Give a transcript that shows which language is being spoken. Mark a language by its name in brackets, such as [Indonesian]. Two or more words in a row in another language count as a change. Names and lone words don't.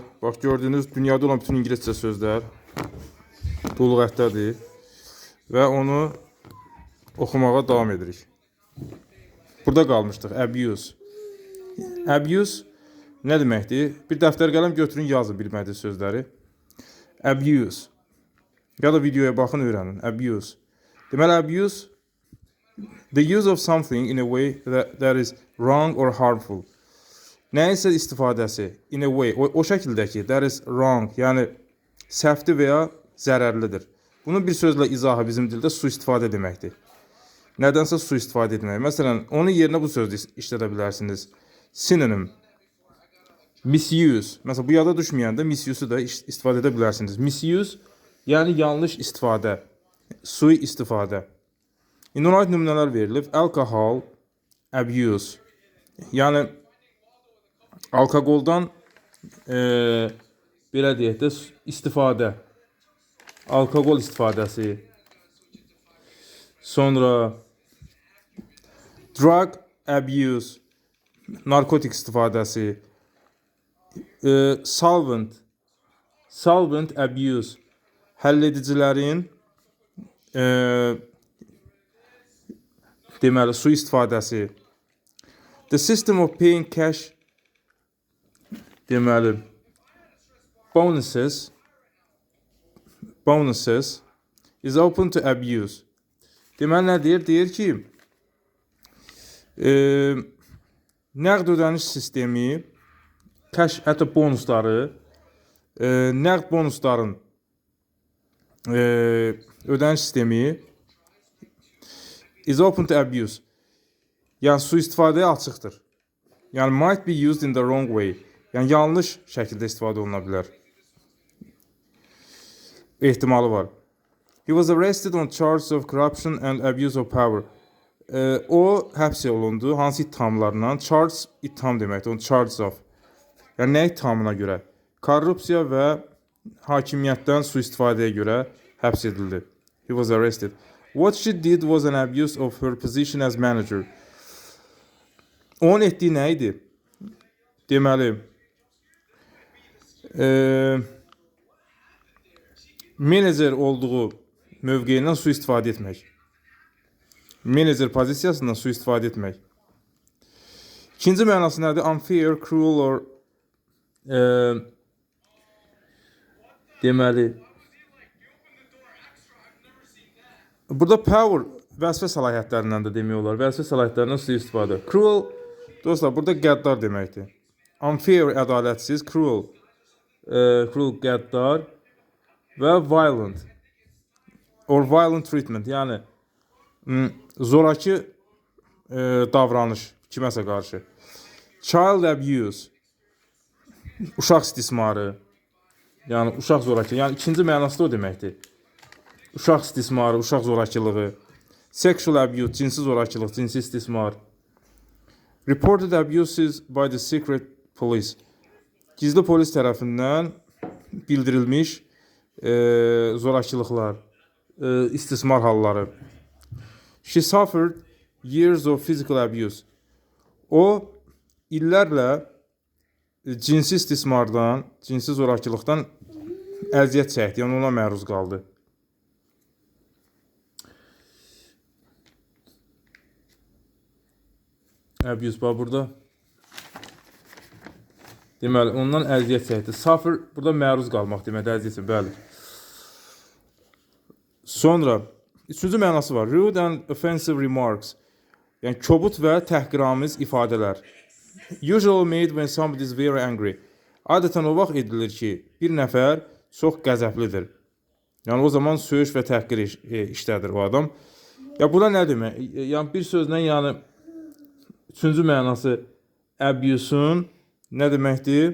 [Azerbaijani] Bax gördüyünüz dünyada olan bütün İngiliscə sözlər bu lüğətdədir və onu oxumağa davam edirik. Burada qalmışdıq. Abuse. Abuse nə deməkdir? Bir dəftər qələm götürün, yazın bilmədiyiniz sözləri. Abuse. Ya da videoya baxın, öyrənin. Abuse. Deməli, [English] abuse the use of something in a way that is wrong or harmful. [Azerbaijani] Nəyinsə istifadəsi, [English] in a way, [Azerbaijani] o şəkildə ki, [English] that is wrong, [Azerbaijani] yəni səhvdir və ya zərərlidir. Bunun bir sözlə izahı bizim dildə sui-istifadə deməkdir. Nədənsə sui-istifadə etmək. Məsələn, onun yerinə bu sözü işlədə bilərsiniz. [English] Synonym, misuse. [Azerbaijani] Məsələn, bu yada düşməyəndə misuse-u da istifadə edə bilərsiniz. Misuse, yəni yanlış istifadə, sui-istifadə. İndi ona aid nümunələr verilib. [English] Alcohol, abuse, [Azerbaijani] yəni alkoqoldan belə deyək də istifadə, alkoqol istifadəsi, [English] sonra drug abuse, [Azerbaijani] narkotik istifadəsi, [English] solvent abuse, [Azerbaijani] həlledicilərin deməli su istifadəsi, [English] the system of paying cash, deməli, bonuses is open to abuse. [Azerbaijani] Deməli, nə deyir? Deyir ki, nəqd ödəniş sistemi, cash, hətta bonusları, nəqd bonusların ödəniş sistemi [English] is open to abuse. [Azerbaijani] Yəni, sui-istifadəyə açıqdır. Yəni, [English] might be used in the wrong way. [Azerbaijani] Yəni, yanlış şəkildə istifadə oluna bilər. Ehtimalı var. [English] He was arrested on charges of corruption and abuse of power. [Azerbaijani] O, həbs olundu. Hansı ittihamlarla? Charges, ittiham deməkdir. [English] On charges of. [Azerbaijani] Yəni, nə ittihamına görə? Korrupsiya və hakimiyyətdən sui-istifadəyə görə həbs edildi. [English] He was arrested. What she did was an abuse of her position as manager. [Azerbaijani] Onun etdiyi nə idi? Deməli, menecer olduğu mövqeyindən sui-istifadə etmək. Menecer pozisiyasından sui-istifadə etmək. İkinci mənası nədir? [English] Unfair, cruel or [Azerbaijani] deməli, burada power vəzifə səlahiyyətlərindən də demək olar. Vəzifə səlahiyyətlərindən sui-istifadə. Cruel, dostlar, burada qəddar deməkdir. Unfair, ədalətsiz, cruel, qəddar və [English] violent or violent treatment, [Azerbaijani] yəni zoraki davranış kiməsə qarşı. [English] Child abuse, [Azerbaijani] uşaq istismarı, yəni uşaq zorakılığı, yəni ikinci mənası da o deməkdir. Uşaq istismarı, uşaq zorakılığı. [English] Sexual abuse, [Azerbaijani] cinsi zorakılıq, cinsi istismar. [English] Reported abuses by the secret police. [Azerbaijani] Gizli polis tərəfindən bildirilmiş zorakılıqlar, istismar halları. [English] She suffered years of physical abuse. [Azerbaijani] O, illərlə cinsi istismardan, cinsi zorakılıqdan əziyyət çəkdi, yəni ona məruz qaldı. Abuse var burada. Deməli, ondan əziyyət çəkdi. Suffer, burada məruz qalmaq deməkdir, əziyyət, bəli. Sonra, üçüncü mənası var. [English] Rude and offensive remarks. [Azerbaijani] Yəni, kobud və təhqiramiz ifadələr. [English] Usually made when somebody is very angry. [Azerbaijani] Adətən o vaxt edilir ki, bir nəfər çox qəzəblidir. Yəni, o zaman söyüş və təhqir işlədir o adam. Ya, buna nə demək? Yəni, bir sözlə, yəni, üçüncü mənası abuse-un nə deməkdir?